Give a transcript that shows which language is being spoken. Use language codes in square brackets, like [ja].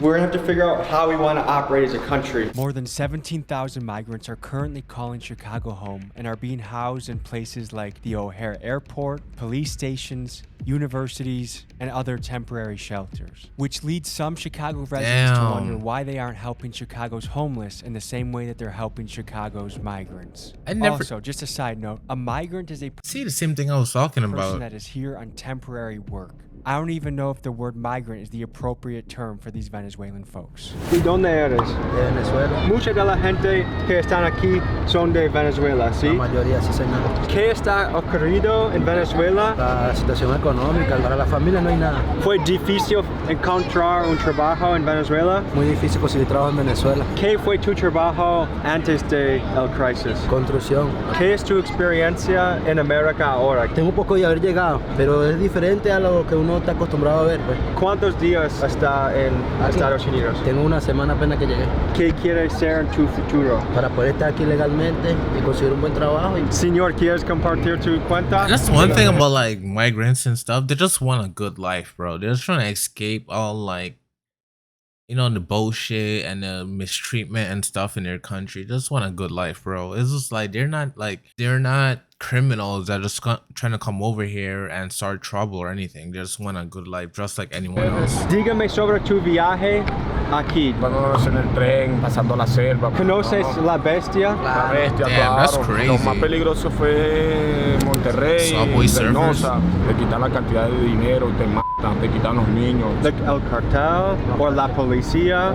[en] We're going to have to figure out how we want to operate as a country. More than 17,000 migrants are currently calling Chicago home and are being housed in places like the O'Hare Airport, police stations, universities, and other temporary shelters, which leads some Chicago residents to wonder why they aren't helping Chicago's homeless in the same way that they're helping Chicago's migrants. Also, just a side note, a migrant is a See, the same thing I was talking person about. that is here on temporary work. I don't even know if the word migrant is the appropriate term for these Venezuelan folks. [es] ¿Y dónde eres? De Venezuela. Mucha de la gente que están aquí son de Venezuela, ¿sí? La mayoría, sí, señor. ¿Qué está ocurrido en Venezuela? La situación económica, para la familia no hay nada. ¿Fue difícil encontrar un trabajo en Venezuela? Muy difícil conseguir trabajo en Venezuela. ¿Qué fue tu trabajo antes de la crisis? Construcción. ¿Qué es tu experiencia en América ahora? Tengo un poco de haber llegado, pero es diferente a lo que uno uno está acostumbrado a ver, pues. ¿Cuántos días está en Estados Unidos? Tengo una semana apenas que llegué ¿Qué quieres ser en tu futuro? para poder estar aquí legalmente y conseguir un buen trabajo. Señor, ¿quieres compartir tu cuenta? [en] That's one thing about like migrants and stuff. They just want a good life, bro. They're just trying to escape all like, you know, the bullshit and the mistreatment and stuff in their country. They just want a good life, bro. It's just like they're not criminals that are just trying to come over here and start trouble or anything. They just want a good life, just like anyone else. [es] Dígame sobre tu viaje aquí. Vamos en el tren, pasando la selva. ¿Conoces la bestia? La bestia, [en] Damn, that's [es] claro. [en] crazy. [es] Lo más peligroso fue Monterrey, [en] Subway [es] Reynosa. Te quitan la cantidad de dinero, te matan, te quitan los niños. ¿El cartel o la policía?